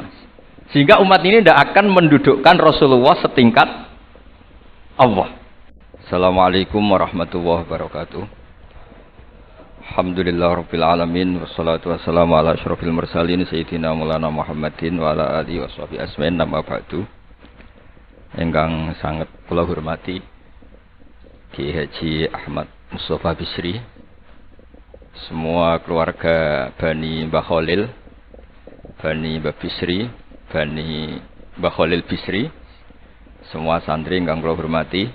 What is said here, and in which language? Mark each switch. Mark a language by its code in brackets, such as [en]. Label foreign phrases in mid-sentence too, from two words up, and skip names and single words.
[id] Sehingga umat ini tidak akan mendudukkan Rasulullah setingkat Allah. [ar] السلام عليكم ورحمة الله وبركاته. الحمد لله رب العالمين والصلاة والسلام على أشرف المرسلين سيدنا مولانا محمد وعلى آله وصحبه أجمعين أما بعد. [jv] Ingkang sangat kula hormati Ki Haji Ahmad Mustafa Bisri, [id] semua keluarga [jv] Bani Mbah Khalil, Bani Mbah Bisri, Bani Mbah Khalil Bisri, [id] semua santri [jv] ingkang kula hormati.